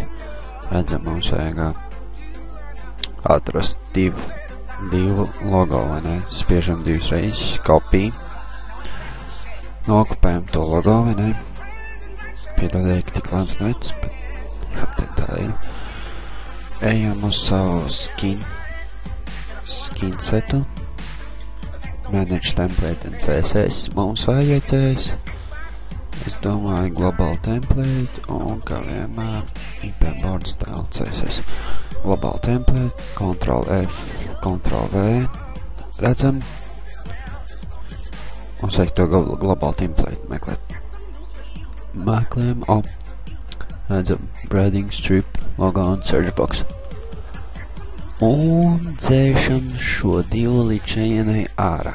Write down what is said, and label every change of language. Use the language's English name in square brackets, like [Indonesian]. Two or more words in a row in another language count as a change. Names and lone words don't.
[Latvian] Redzam, mums vajag atrast divu logo, vai ne? Spiežam divas reizes, copy. Nokopējam to logo, vai ne? Piedodiet, ka tik lēns nets, bet tā ir. Ejam uz savu [English] skin setu. Manage template and CSS. [Latvian] Mums vajadzēs, es domāju, [English] global template [Latvian] un, kā vienmēr, [English] IP board style CSS. Global template, Ctrl F, Ctrl V. [Latvian] Redzam. Mums vajag to [English] global template [Latvian] meklēt. Meklējam, redzam, [English] branding strip, [Latvian] logo un [English] search box. [Latvian] Un dzēšam šo divu līdz šejienai ārā.